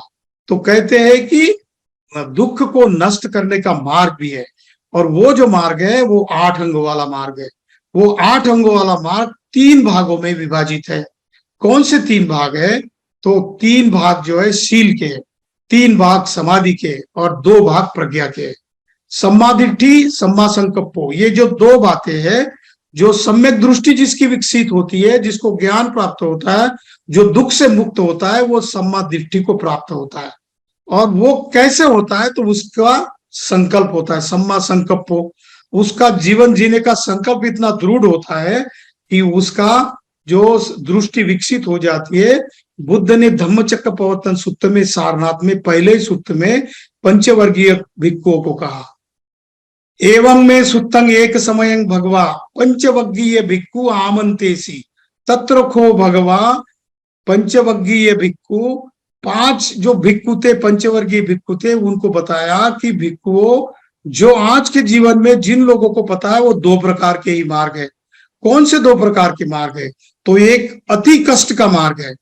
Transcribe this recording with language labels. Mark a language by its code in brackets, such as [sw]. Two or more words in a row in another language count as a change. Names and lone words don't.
[hi] तो कहते हैं कि दुख को नष्ट करने का मार्ग भी है, और वो जो मार्ग है वो 8 अंगों वाला मार्ग है। वो 8 अंगों वाला मार्ग 3 भागों में विभाजित है। कौन से 3 भाग है? तो 3 भाग जो है शील के, 3 भाग समाधि के और 2 भाग प्रज्ञा के। [pi] सम्मा दिट्ठी, सम्मा संकल्पो, [hi] ये जो 2 बातें हैं, जो सम्यक दृष्टि जिसकी विकसित होती है, जिसको ज्ञान प्राप्त होता है, जो दुख से मुक्त होता है, वो [pi] सम्मा दिट्ठी [hi] को प्राप्त होता है। और वो कैसे होता है? तो उसका संकल्प होता है, [pi] सम्मा संकल्पो। [hi] उसका जीवन जीने का संकल्प इतना दृढ़ होता है कि उसका जो दृष्टि विकसित हो जाती है। बुद्ध ने धम्मचक्र प्रवर्तन सूत्र में, सारनाथ में, पहले ही सूत्र में पंचवर्गीय भिक्षुओं को कहा, [pi] एवं में सुत्तंग एक समयं भगवा पंचवर्गीय भिक्षु आमंतेसी तत्र खो भगवा। [hi] पंचवर्गीय भिक्षु, 5 जो भिक्षु थे, पंचवर्गीय भिक्षु थे, उनको बताया कि भिक्षुओं, जो आज के जीवन में जिन लोगों को पता है वो 2 प्रकार के ही मार्ग है। कौन से 2 प्रकार के मार्ग है? तो एक अति कष्ट का मार्ग है।